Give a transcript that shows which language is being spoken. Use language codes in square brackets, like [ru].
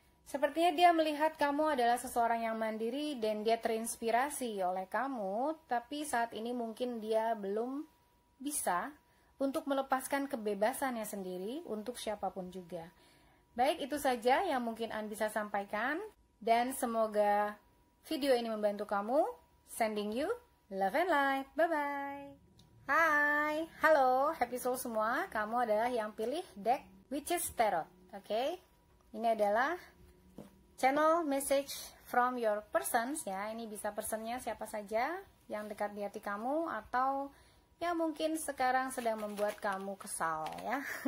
[id] Sepertinya dia melihat kamu adalah seseorang yang mandiri dan dia terinspirasi oleh kamu, tapi saat ini mungkin dia belum bisa untuk melepaskan kebebasannya sendiri untuk siapapun juga. Baik, itu saja yang mungkin An bisa sampaikan, dan semoga video ini membantu kamu. [en] Sending you love and light. Bye-bye. [id] Hai, halo, [en] happy soul [id] semua. Kamu adalah yang pilih deck Witches Tarot. Oke, ini adalah [en] channel message from your persons [id] ya. Ini bisa personnya siapa saja yang dekat di hati kamu atau yang mungkin sekarang sedang membuat kamu kesal ya.